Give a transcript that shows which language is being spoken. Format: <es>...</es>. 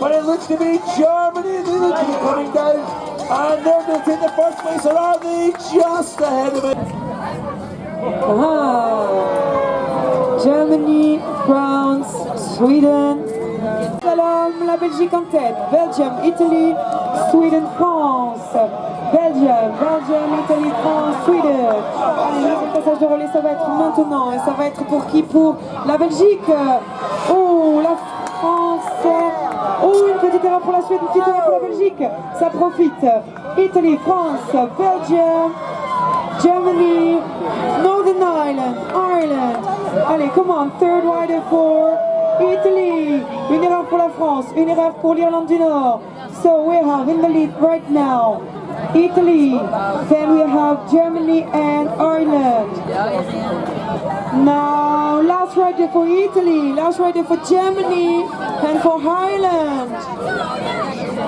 <en>But it looks to be Germany. They look to be coming down, and they're going to take the first place, or are they just ahead of it? Germany, France, Sweden.</en> <fr>La Belgique en tête.</fr> <en>Belgium, Italy, Sweden, France. Belgium, Italy, France, Sweden.</en> <fr>Allez, le passage de relais, ça va être maintenant. Et ça va être pour qui? Pour la Belgique. Oh, la France. Oh, une petite erreur pour la Suède, une petite erreur pour la Belgique. Ça profite.</fr> <en>Italy, France, Belgium, Germany, Northern Ireland. Allez, come on, third rider for Italy.</en> <fr>Une erreur pour la France, une erreur pour l'Irlande du Nord.</fr> <en>So we have in the lead right now Italy, then we have Germany and Ireland. Now last rider for Italy, last rider for Germany and for Ireland.</en>